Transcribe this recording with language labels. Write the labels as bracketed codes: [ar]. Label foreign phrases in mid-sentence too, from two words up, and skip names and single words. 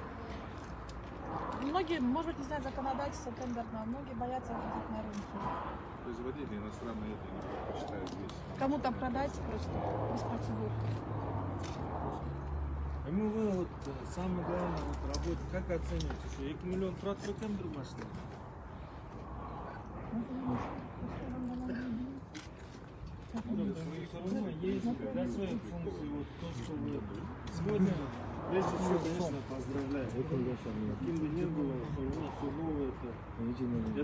[ru] Многие, может быть, не знают законодательство тендерное, многие боятся выходить на рынки. Производители иностранные это не посчитают здесь. Кому-то продать просто без процедур. Вы вот самое главное вот работу как оцениваете? [kk] Что 2 миллион тұрады екен бір машина? [ru] Все равно есть для своей функции вот то, что вы сегодня, прежде всего, конечно, поздравляю. Каким бы ни было, все равно все новое.